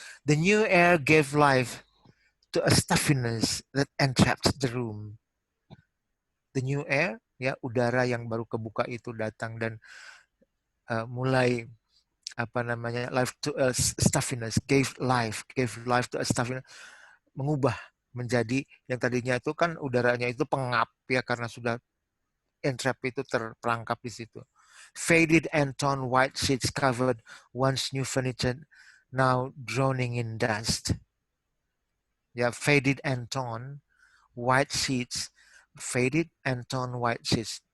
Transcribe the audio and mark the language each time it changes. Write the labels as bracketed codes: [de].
[en] The new air gave life to a stuffiness that entrapped the room. The new air, [id] ya, udara yang baru kebuka itu datang dan mulai [en] life to a stuffiness, [id] gave life to a stuffiness, mengubah menjadi yang tadinya itu kan udaranya itu pengap ya karena sudah entrap itu terperangkap di situ. [en] Faded and torn white sheets covered once new furniture, now drowning in dust. Ya, faded and torn white sheets, faded and torn white sheets.